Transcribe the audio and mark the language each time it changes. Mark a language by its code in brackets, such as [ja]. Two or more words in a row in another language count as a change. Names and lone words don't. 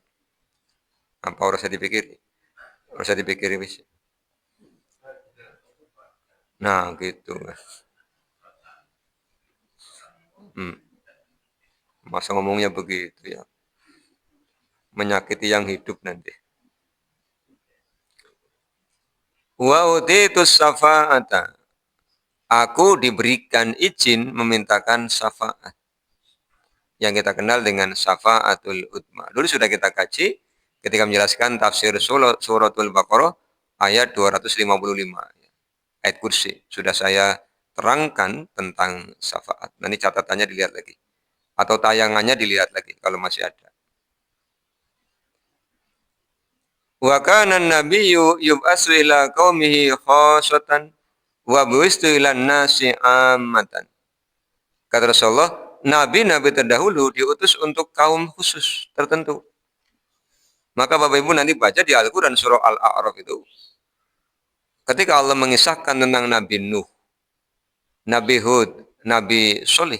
[id] Apa harus dipikir? Harus dipikir wis. Nah gitu. Hmm. Masa ngomongnya begitu ya. Menyakiti yang hidup nanti. [ar] وأعطيت الشفاعة. [id] Aku diberikan izin memintakan syafaat. Yang kita kenal dengan [ar] الشفاعة العظمى. [id] Dulu sudah kita kaji ketika menjelaskan tafsir suratul Baqarah ayat 255. Ayat kursi. Sudah saya terangkan tentang syafaat. Nanti catatannya dilihat lagi. Atau tayangannya dilihat lagi kalau masih ada. [ar] وكان النبي يبعث إلى قومه خاصة وبعثت إلى الناس عامة. [id] Kata Rasulullah, nabi-nabi terdahulu diutus untuk kaum khusus tertentu. Maka Bapak Ibu nanti baca di Al-Qur'an surah Al-A'raf itu. Ketika Allah mengisahkan tentang Nabi Nuh, Nabi Hud, Nabi Soleh.